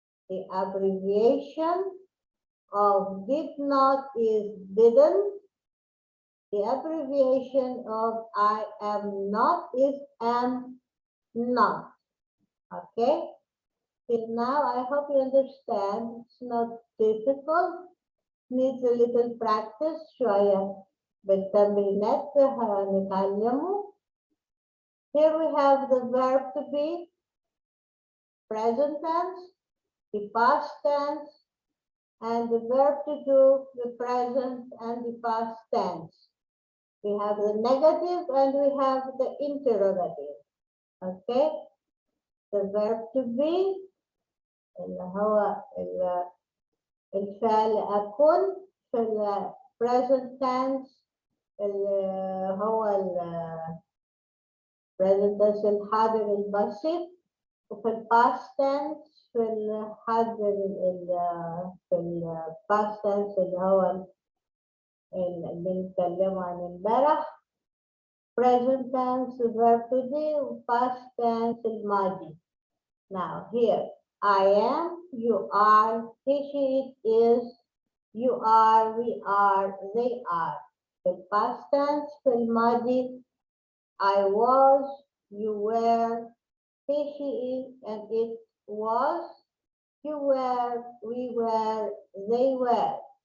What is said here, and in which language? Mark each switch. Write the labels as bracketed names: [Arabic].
[English] The abbreviation of did not is didn't. The abbreviation of I am not is am not. Okay? Till now, I hope you understand. It's not difficult. Needs a little practice. [Arabic] شوية بالتمرينات هنتعلمه. [English] Here we have the verb to be, present tense, the past tense, and the verb to do, the present and the past tense. We have the negative and we have the interrogative. Okay? The verb to be [Arabic] اللي هو الفعل أكون في ال [English] present tense [Arabic] اللي هو [English] present tense [Arabic] الحاضر البسيط، وفي ال [English] past tense [Arabic] في الحاضر في ال past tense اللي هو اللي بنتكلمه عن امبارح، [English] present tense verb to be [Arabic] و past tense الماضي. [English] Now here I am, you are, he, she, it is, you are, we are, they are. The past tense, [Arabic] في الماضي, [English] I was, you were, he, she, it, and it was, you were, we were, they were.